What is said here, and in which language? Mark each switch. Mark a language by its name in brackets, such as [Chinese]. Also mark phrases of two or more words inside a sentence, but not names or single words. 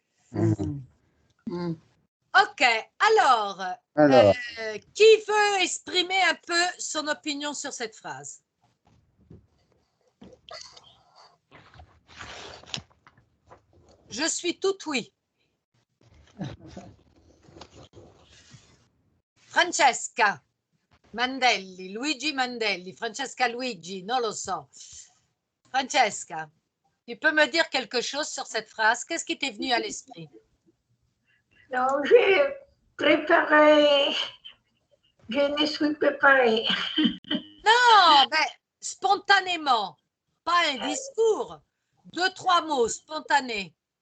[French] OK, alors, qui veut exprimer un peu son opinion sur cette phrase? Je suis tout oui. [Italian] Francesca Mandelli, Luigi Mandelli, Francesca Luigi, non lo so. [French] Francesca, tu peux me dire quelque chose sur cette phrase? Qu'est-ce qui t'est venu à l'esprit? Non, j'ai préparé, je ne suis préparée. Non, mais spontanément, pas un discours, 2-3 mots spontanés.